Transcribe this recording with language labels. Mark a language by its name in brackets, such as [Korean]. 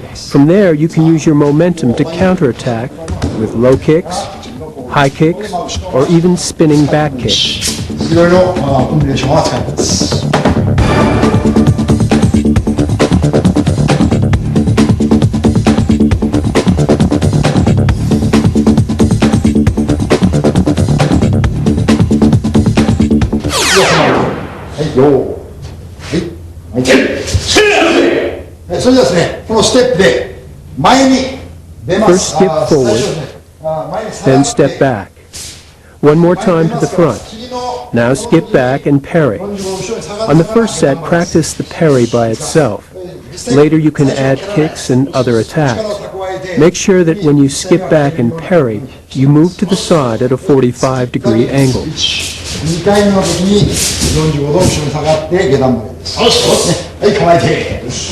[English] From there, you can use your momentum to counterattack with low kicks, high kicks, or even spinning back kicks. [Japanese] いろいろコンビネーションは使います。それではですね、このステップで前に出ます。 [English] First skip forward, then step back. One more time to the front. Now skip back and parry. On the first set, practice the parry by itself. Later you can add kicks and other attacks. Make sure that when you skip back and parry, you move to the side at a 45-degree angle. [Japanese] 2回目の時に45度後ろに下がって下段曲げです。はい、構えて。